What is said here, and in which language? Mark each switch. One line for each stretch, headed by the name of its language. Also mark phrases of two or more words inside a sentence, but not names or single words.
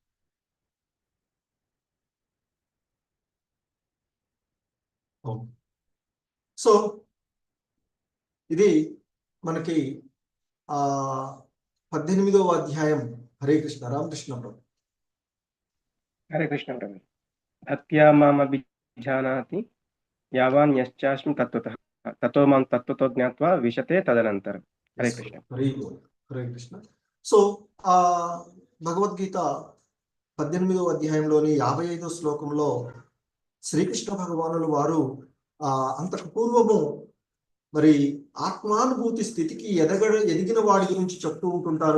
Telugu: సో ఇది మనకి 18వ అధ్యాయం.
Sanskrit: హరే కృష్ణ.
Telugu: రామకృష్ణ ప్రభు.
Sanskrit: హరే కృష్ణ ప్రభు. భక్త్యా మామభిజానాతి యావాన్ యశ్చాస్మి తత్వతః తతో మాం తత్వతో జ్ఞాత్వా విశతే తదనంతరం. హరే కృష్ణ. హరే కృష్ణ.
Telugu: సో ఆ భగవద్గీత 18వ అధ్యాయంలోని 55వ శ్లోకంలో శ్రీకృష్ణ భగవానులు వారు అంతకు పూర్వము మరి ఆత్మానుభూతి స్థితికి ఎదిగిన వాడి గురించి చెప్తూ ఉంటుంటారు.